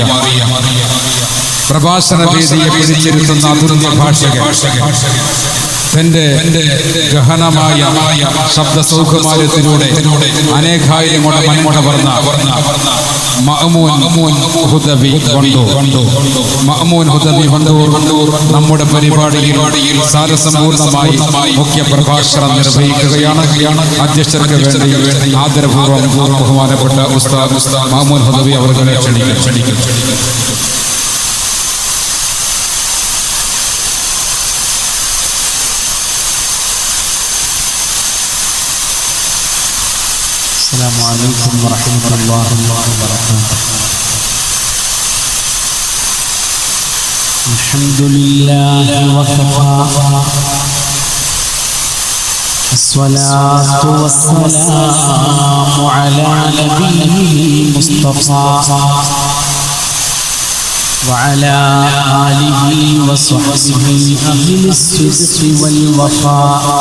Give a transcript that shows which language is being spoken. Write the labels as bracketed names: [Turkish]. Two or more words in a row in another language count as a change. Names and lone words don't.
[Malayalam] പ്രഭാഷണ വേദിയെ പിടിച്ചിരുത്തുന്ന അതുല്യ ഭാഷകൻ തന്റെ ഗഹനമായ ശബ്ദ സൗകുമാര്യത്തിലൂടെ അനേകായിരം മൺമുട വർണ്ണ മഅ്മൂൻ ഹുദവി വണ്ടൂർ നമ്മുടെ പരിപാടിയിൽ സാരസമ്പൂർണമായി മുഖ്യ പ്രഭാഷണം നിർവഹിക്കുകയാണ്. അധ്യക്ഷർക്ക് വേണ്ടി ആദരപൂർവ്വം ബഹുമാനപ്പെട്ട ഉസ്താദ് മഅ്മൂൻ ഹുദവി അവരെ ക്ഷണിക്കും. [Arabic] السلام عليكم ورحمة الله وبركاته. الحمد لله وكفى الصلاة والسلام على نبيه المصطفى وعلى آله وصحبه أهل الصدق والوفاء.